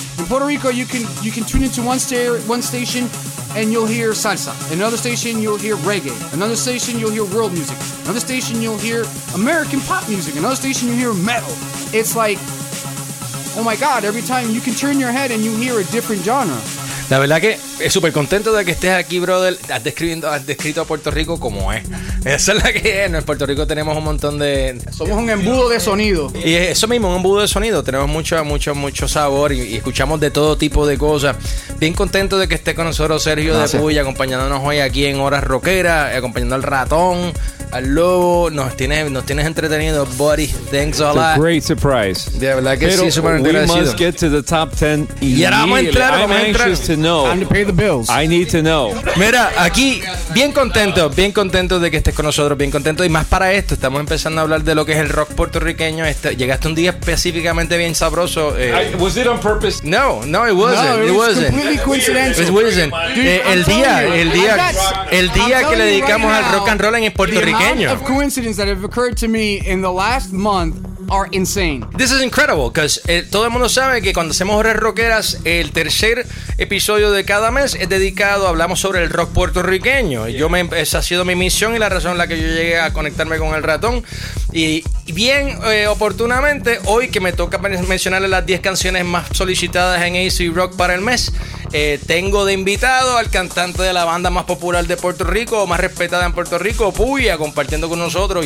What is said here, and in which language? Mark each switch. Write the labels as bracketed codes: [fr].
[en] In Puerto Rico, you can tune into one station and you'll hear salsa. Another station, you'll hear reggae. Another station, you'll hear world music. Another station, you'll hear American pop music. Another station, you'll hear metal. It's like, oh my God, every time you can turn your head and you hear a different genre. [es] La verdad que es súper contento de que estés aquí, brother. Has descrito a Puerto Rico como es. Esa es la que es. En Puerto Rico tenemos un montón de... Somos un embudo de sonido. Y eso mismo, un embudo de sonido. Tenemos mucho, mucho, mucho sabor y escuchamos de todo tipo de cosas. Bien contento de que estés con nosotros, Sergio. Gracias. De Puy, acompañándonos hoy aquí en Horas Rockeras, acompañando al ratón, al lobo. Nos tienes entretenido, buddy. [en] Thanks a lot. It's a great surprise. [es] De verdad que pero sí, súper agradecido. [en] We must get to the top 10 [es] y ahora vamos a entrar. [en] Time to pay the bills. I need to know. [es] Mira, aquí, bien contento de que estés con nosotros, bien contento. Y más para esto, estamos empezando a hablar de lo que es el rock puertorriqueño. Llegaste un día específicamente bien sabroso. [en] Was it on purpose? No, it wasn't. No, it wasn't. Completely coincidental. It wasn't. [es] Dude, el día que le dedicamos [en] right now, [es] al rock and roll en el puertorriqueño. [en] The amount of coincidences that have occurred to me in the last month are insane. This is incredible, because [es] todo el mundo sabe que cuando hacemos Horas Rockeras, el tercer episodio de cada mes es dedicado, hablamos sobre el rock puertorriqueño. [en] Yeah. [es] Esa ha sido mi misión y la razón en la que yo llegué a conectarme con el ratón. Y bien oportunamente, hoy que me toca mencionarle las 10 canciones más solicitadas en AC Rock para el mes, tengo de invitado al cantante de la banda más popular de Puerto Rico, más respetada en Puerto Rico, Puya, compartiendo con nosotros.